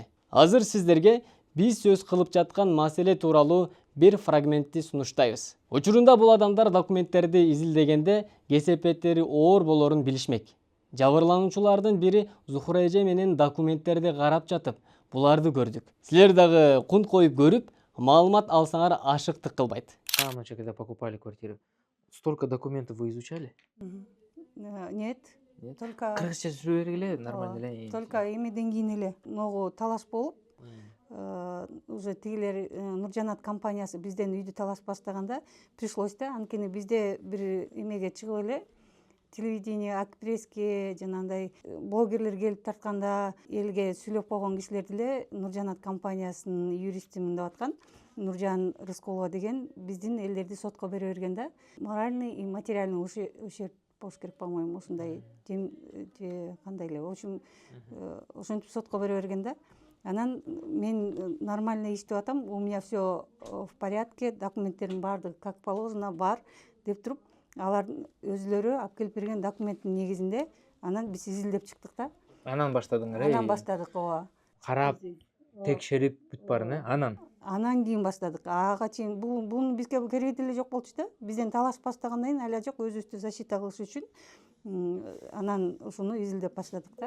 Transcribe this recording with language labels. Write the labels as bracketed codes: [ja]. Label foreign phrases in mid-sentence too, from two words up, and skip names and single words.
[ky] Азыр сиздерге биз сөз кылып жаткан маселе тууралуу бир фрагментти сунуштайбыз. Учурунда бул адамдар документтерди изилдегенде кесепеттери оор болорун билишмек. Жабырлануучулардын бири Зухра эже менен документтерди карап жатып, буларды көрдүк. Силер дагы кунт коюп көрүп, маалымат алсаңар ашыктык кылбайт. [ru] Ночью, когда покупали квартиру, столько документов вы изучали? Нет. Только [ky] Кыргызча сүрө бергиле, нормально эле. только эмеден кийин эле могу талаш болуп, уже тигилер Нуржанат компаниясы бизден үйдү талаш баштаганда пришлось да, анткени бизде бир эмеге чыгып эле [ru] телевидение, актриски, [ky] жанагындай блогерлер келип тартканда элге сүйлөп койгон кишилер деле Нуржанат компаниясынын юристимин деп аткан Нуржан Рыскулова деген биздин элдерди сотко бере берген да. [ru] Моральный и материальный ущерб [ky] болуш керек, по-моему, ушундай кандай эле. [ru] В общем, [ky] ошентип сотко бере берген да. Анан мен нормально иштеп атам, [ru] у меня все в порядке, [ky] документтердин баардыгы [ru] как положено [ky] бар деп туруп, алар өзүлөрү алып келип берген документтин негизинде анан биз изилдеп чыктык да. Анан баштадыңар, Анан баштадык, ооба. Карап, текшерип бүт барын, Анан кийин баштадык. Ага чейин бул бизге кереги деле жок болчу да. Бизден талаш баштагандан кийин ала жок, өзүбүздү защита кылыш үчүн анан ушуну изилдеп баштадык да.